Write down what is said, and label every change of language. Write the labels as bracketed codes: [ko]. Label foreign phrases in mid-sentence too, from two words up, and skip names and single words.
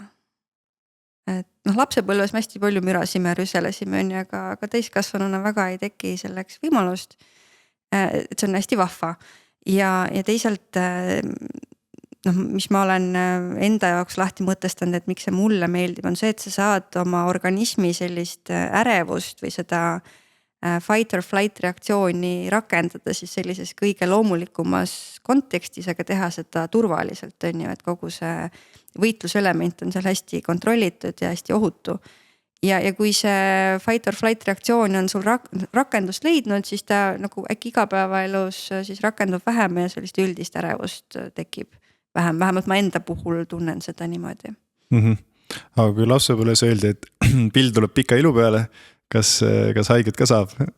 [et] Et lapsepõlves me hästi palju mürasime, rüselesime, aga täiskasvanuna väga ei teki selleks võimalust. Et see on hästi vahva ja teisalt mis ma olen enda jaoks lahti mõtestanud, et miks see mulle meeldib, on see, et sa saad oma organismi sellist ärevust või seda [en] fight or flight [et] reaktsiooni rakendada siis sellises kõige loomulikumas kontekstis, aga teha seda turvaliselt, on ju, et kogu see võitluselement on seal hästi kontrollitud ja hästi ohutu. Ja kui see [en] fight or flight [et] reaktsioon on sul rakendust leidnud, siis ta nagu äkki igapäevaelus siis rakendub vähem ja sellist üldist ärevust tekib vähem. Vähemalt ma enda puhul tunnen seda niimoodi. Aga kui lapsepõlves öeldi, et pill tuleb pika ilu peale, kas haiget ka saab?